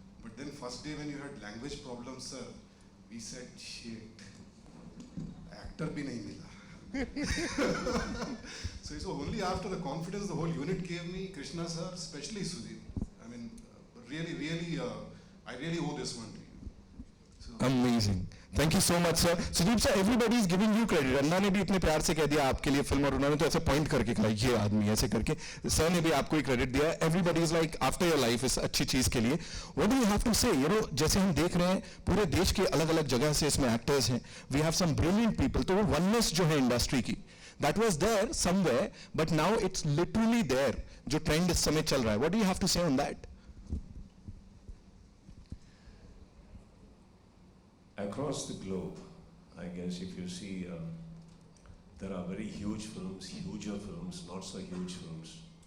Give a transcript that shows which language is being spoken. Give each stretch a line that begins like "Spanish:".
English: But then first day when you had language problems, sir, we said, shit,
Hindi: actor bhi nahi mila.
English: So it's only after the confidence the whole unit gave me, Krishna sir, especially Sudeep. I mean, really, I really owe this one to you. So, Amazing. Thank you so much, sir. Sudeep sir, everybody is giving you credit.
Hindi: अन्ना ने भी इतने प्यार से कह दिया आपके लिए film, और उन्होंने तो ऐसे पॉइंट करके कहा ये आदमी ऐसे करके. सर ने भी आपको ही क्रेडिट दिया.
English: Everybody is like after your life
Hindi: इस अच्छी चीज के लिए.
English: What do you have to say?
Hindi: जैसे हम देख रहे हैं पूरे देश के अलग-अलग जगह से इसमें एक्टर्स हैं.
English: We have some brilliant people.
Hindi: तो वो oneness जो है इंडस्ट्री की,
English: that was there somewhere, but now it's literally there.
Hindi: जो ट्रेंड इस समय चल रहा है.
English: What do you have to say on that? Across the globe, I guess if you see, there are very huge films, huger films, not so huge films.